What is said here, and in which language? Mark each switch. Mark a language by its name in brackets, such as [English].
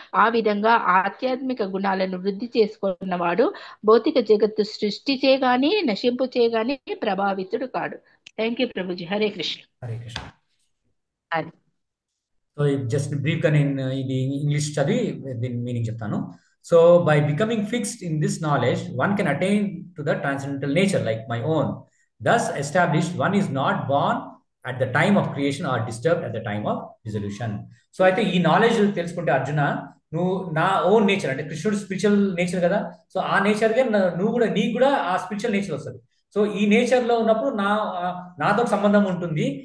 [Telugu] ఆ విధంగా ఆధ్యాత్మిక గుణాలను వృద్ధి చేసుకున్నవాడు భౌతిక జగత్తు సృష్టి చేయగాని నశింపు చేయగాని ప్రభావితుడు కాడు. [English] Thank you Prabhuji. Hare Krishna. [Telugu] హరే కృష్ణ. అది సో జస్ట్ బ్రీఫ్ గా నేను ఇది ఇంగ్లీష్ చదివి దీని మీనింగ్ చెప్తాను. [English] So by becoming fixed in this knowledge one can attain to the transcendental nature like my own. Thus established, one is not born at the time of creation or disturbed at the time of dissolution. [Telugu] So అయితే ఈ knowledge తెలుసుకుంటే అర్జున, నువ్వు నా own nature అంటే కృష్ణుడు spiritual nature కదా, so ఆ నేచర్గా నువ్వు కూడా నీకు కూడా ఆ స్పిరిచువల్ నేచర్ వస్తుంది. సో ఈ నేచర్ లో ఉన్నప్పుడు నాతో సంబంధం ఉంటుంది.